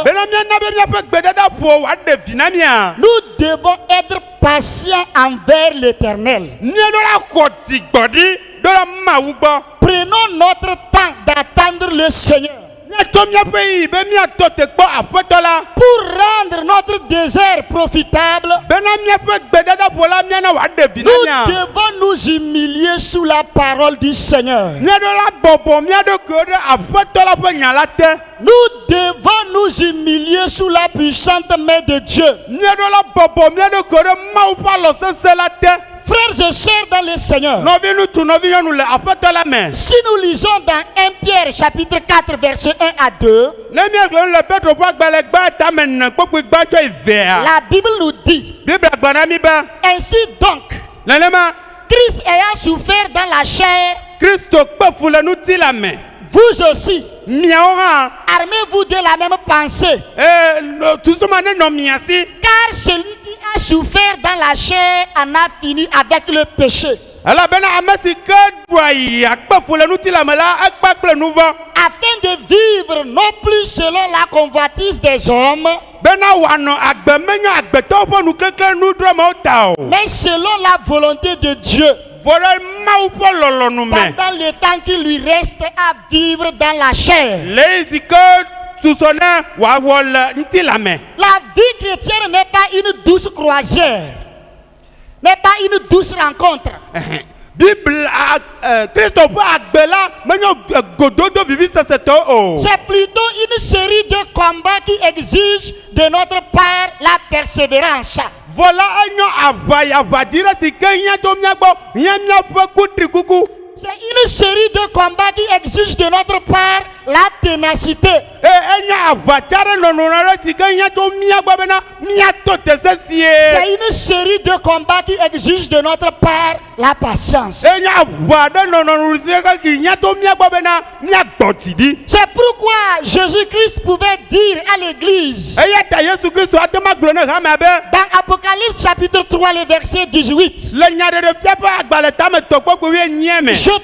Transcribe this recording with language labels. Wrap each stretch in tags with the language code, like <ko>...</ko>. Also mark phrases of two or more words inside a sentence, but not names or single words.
<ee>Bena míana be míaƒe gbedada ƒo wòaɖe vi na mía.</ee> <fr>Nous devons être patients envers l'Éternel.</fr> <ee>Míaɖo la xɔ dzigbɔɖi ɖo la Mawu gbɔ.</ee> <fr>Prenons notre temps d'attendre le Seigneur</fr> <ee>Míatsɔ míaƒe yi be míatɔ te kpɔ aƒetɔ la.</ee> <fr>pour rendre notre désert profitable.</fr> <ee>Bena míaƒe gbedada ƒo la míana wòaɖe vi na</ee> <fr>Nous</fr> <ee>mía.</ee> <fr>devons nous humilier sous la parole du Seigneur.</fr> <ee>Míaɖo la bɔbɔ míaɖo kewo ɖe aƒetɔ la ƒe nya la te.</ee> <fr>Nous devons nous humilier sous la puissante main de Dieu.</fr> <ee>Míaɖo la bɔbɔ míaɖo kewo ɖe Mawu ƒe alɔ sesẽ la te.</ee> <fr>Frères et sœurs dans le Seigneur,</fr> <ee>Nɔvi ŋutsu nɔvi nyɔnu le aƒetɔ la me.</ee> <fr>si nous lisons dans 1 Pierre chapitre 4 verset 1 à 2,</fr> <ee>Ne míegblɔ nu le Petro ƒe agbalẽ gbã tame ne kpokpui gbã tsɔ yi vea.</ee> <fr>la Bible nous dit,</fr> <ee>Biblia gblɔ na mí be</ee> <fr>ainsi donc,</fr> <ee>nenema</ee> <fr>Christ ayant souffert dans la chair,</fr> <ee>Kristo kpe fu le ŋuti la me.</ee> <fr>vous aussi,</fr> <ee>Miawo hã</ee> <fr>armez-vous de la même pensée.</fr> <ee>susuma ne nɔ mia si.</ee> <fr>Car celui qui a souffert dans la chair en a fini avec le péché,</fr> <ee>Elabena ame si ke ɖu ayi akpe fu le ŋuti la me la ekpe kple nu vɔ.</ee> <fr>afin de vivre non plus selon la convoitise des hommes,</fr> <ee>Bena wòanɔ agbe menye agbetɔwo ƒe nukeke nudrɔmewo ta o.</ee> <fr>mais selon la volonté de Dieu,</fr> <ee>Vɔ ɖe Mawu ƒe lɔlɔnu me.</ee> <fr>pendant le temps qu'il lui reste à vivre dans la chair.</fr> <ee>Le yi si ke susɔ ne wòawɔ le ŋuti la me.</ee> <fr>La vie chrétienne n'est pas une douce croisière, n'est pas une douce rencontre.</fr> <ee>Biblia Kristo ƒe agbe la menye gododo vivisesetɔ o.</ee> <fr>C'est plutôt une série de combats qui exigent de notre part la persévérance.</fr> <ee>Vɔ la enyo aʋadzi ɖe si ke hiã tso mía gbɔ hiã míaƒe kutrikuku.</ee> <fr>C'est une série de combats qui exigent de notre part la ténacité. C'est une série de combats qui exigent de notre part la patience. C'est pourquoi Jésus-Christ pouvait dire à l'église dans Apocalypse chapitre 3, le verset 18, je</fr>